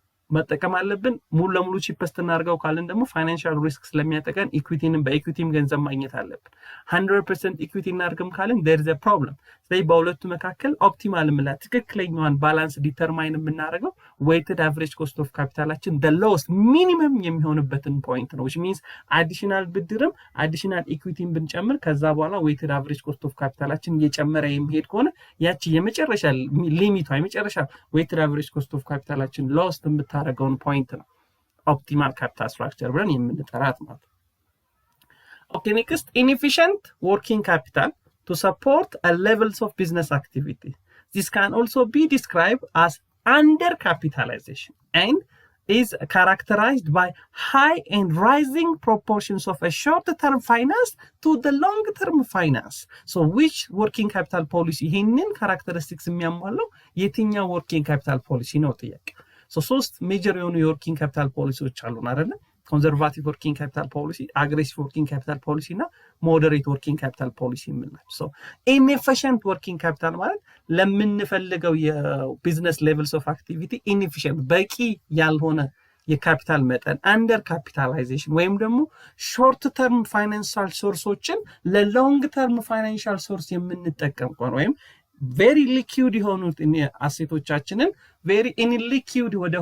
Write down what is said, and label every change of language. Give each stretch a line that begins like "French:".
Amharic: መጠቀም አለብን። ሙሉ ለሙሉ ቺፐስት እናድርገው ካልን ደግሞ ፋይናንሻል ሪስክ ስለሚያጠቀን ኢኩዊቲንም በኢኩዊቲም ገንዘብ ማግኘት አለብን። 100% ኢኩዊቲ እናድርግም ካልን
English: there is a problem።
Amharic: ስለዚህ በሁለቱ መካከል ኦፕቲማል የምንላት ትክክለኛዋን ባላንስ ዲተርማይን የምናደርገው ዌይትድ አቨሬጅ ኮስት ኦፍ ካፒታላችን the lowest ሚኒመም የሚሆንበትን ፖይንት ነው። which means አዲሽናል ብድርም አዲሽናል ኢኩዊቲን ብንጨምር ከዛ በኋላ ዌይትድ አቨሬጅ ኮስት ኦፍ ካፒታላችን እየጨመረ የሚሄድ ከሆነ ያቺ የመጨረሻ ሊሚቷ የመጨረሻ ዌይትድ አቨሬጅ ኮስት ኦፍ ካፒታላችን ሎስት የምታደርገውን ፖይንት ነው ኦፕቲማል ካፒታል ስትራክቸር ብለን የምንጠራት ማለት ነው።
English: Okay, next, inefficient working capital to support a levels of business activity. This can also be described as undercapitalization and is characterized by high and rising proportions of a short-term finance to the long-term finance. So which working capital policy ይህንን characteristics
Amharic: የሚያሟለው የትኛው
English: working capital policy ነው ጥያቄ። So
Amharic: ሶስት ሜጀር የሆኑ
English: የworking capital policyዎች
Amharic: አሉን አይደለ? ኮንዘርቫቲቭ ወርኪንግ ካፒታል ፖሊሲ፣ አግሬሲቭ ወርኪንግ ካፒታል ፖሊሲ እና ሞዴሬት ወርኪንግ ካፒታል ፖሊሲ የምንላቸው። ሶ ኢንኤፊሽንት ወርኪንግ ካፒታል ማለት ለምንፈልገው የቢዝነስ ሌቭልስ ኦፍ አክቲቪቲ ኢንኤፊሽንት በቂ ያልሆነ የካፒታል መጠን፣ አንደር ካፒታላይዜሽን ወይም ደግሞ ሾርት ተርም ፋይናንሻል ሶርሶችን ለሎንግ ተርም ፋይናንሻል ሶርስ የምንጠቀም ከሆነ ወይም ቬሪ ሊኩዊድ የሆኑት አሴቶቻችንን ቬሪ ኢንሊኩዊድ